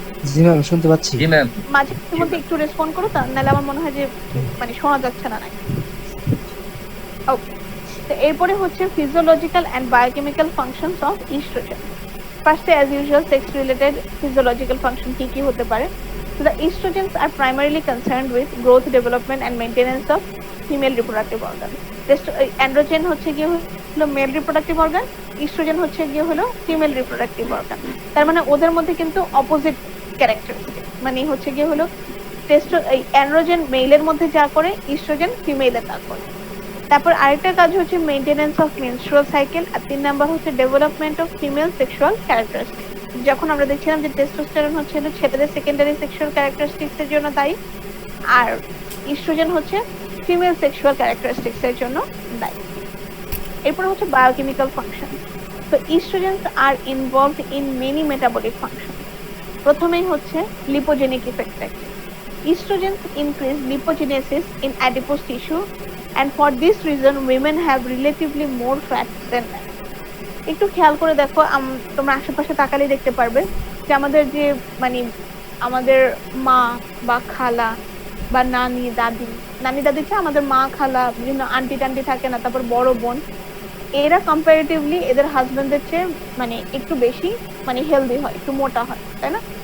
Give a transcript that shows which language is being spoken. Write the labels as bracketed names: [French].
[Bangla] জি ma'am, শুনতে পাচ্ছি। জি ma'am. মাঝে মধ্যে একটু রেসপন্ড করো, নাহলে আমার মনে হয় যে মানে শোনা যাচ্ছে না নাকি। [English] okay, [Bangla] তো এরপরে হচ্ছে [English] Physiological and biochemical functions of estrogen. ফার্স্টে as usual sex related physiological function কি কি হতে পারে? So the estrogens are primarily concerned with growth, development and maintenance of female reproductive organs. [Bangla] Androgen হচ্ছে গিয়ে হলো মেল রিপ্রোডাক্টিভ অর্গান, ইস্ট্রোজেন হচ্ছে গিয়ে হলো ফিমেল রিপ্রোডাক্টিভ অর্গান। তার মানে ওদের মধ্যে কিন্তু অপোজিট ক্যারেক্টারিস্টিক, মানে হচ্ছে গিয়ে হলো অ্যান্ড্রোজেন মেইলের মধ্যে যা করে, ইস্ট্রোজেন ফিমেলে তা করে। তারপর আরেকটা কাজ হচ্ছে [English] maintenance of menstrual cycle, [Bangla] আর 3 number হচ্ছে [English] Development of female sexual characteristic. [Bangla] যখন আমরা দেখছিলাম যে টেস্টোস্টেরন হচ্ছে ছেলেদের সেকেন্ডারি সেক্সুয়াল ক্যারেক্টারিস্টিক্স এর জন্য দায়ী, আর ইস্ট্রোজেন হচ্ছে ফিমেল সেক্সুয়াল ক্যারেক্টারিস্টিক্স এর জন্য দায়ী। এরপর হচ্ছে [English] Biochemical function. তো estrogens are involved in many metabolic function. [Bangla] প্রথমেই হচ্ছে লিপোজেনিক effect. [English] Estrogens increase lipogenesis in adipose tissue, and for this reason women have relatively more fat than men. [Bangla] একটু খেয়াল করে দেখো, তোমরা আশেপাশে তাকালে দেখতে পারবে যে আমাদের যে মানে আমাদের মা বা খালা বা নানি দাদি চেয়ে আমাদের মা খালা বিভিন্ন আন্টি টান্টি থাকে না, তারপর বড় বোন, এরা কম্পারেটিভলি এদের হাজবেন্ডদের চেয়ে মানে একটু বেশি মানে হেলদি হয়, একটু মোটা হয়, তাই না?